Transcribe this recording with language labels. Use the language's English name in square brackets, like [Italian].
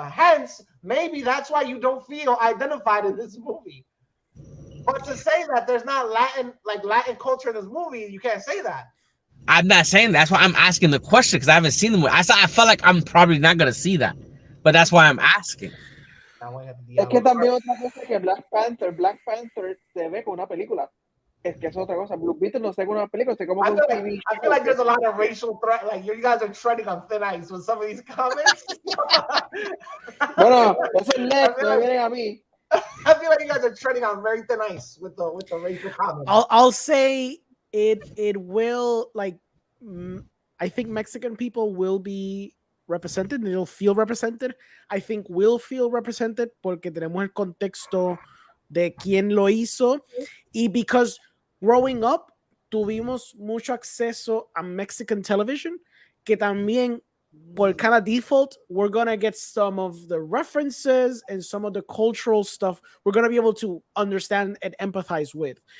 [English] Hence, maybe that's why you don't feel identified in this movie. But to say that there's not Latin culture in this movie, you can't say that. I'm not saying that. That's why I'm asking the question because I haven't seen the movie. I felt like I'm probably not gonna see that, but that's why I'm asking. [Spanish] Es que también otra cosa es que Black Panther se ve como una película. Es que es otra cosa. Blue Beetle no se ve como una película, se ve como un TV. [English] I feel like there's a lot of racial threat. Like you guys are treading on thin ice with some of these comments. [Spanish] Bueno, eso es next, no vienen a mí. [English] I feel like you guys are treading on very thin ice with the racial comments. I'll say it will, like, I think Mexican people will be represented. They'll feel represented. I think we'll feel represented [Spanish] porque tenemos el contexto de quién lo hizo [English] y because growing up [Spanish] tuvimos mucho acceso a [English] Mexican television [Spanish] que también por [English] kind of default we're gonna get some of the references and some of the cultural stuff we're gonna be able to understand and empathize with.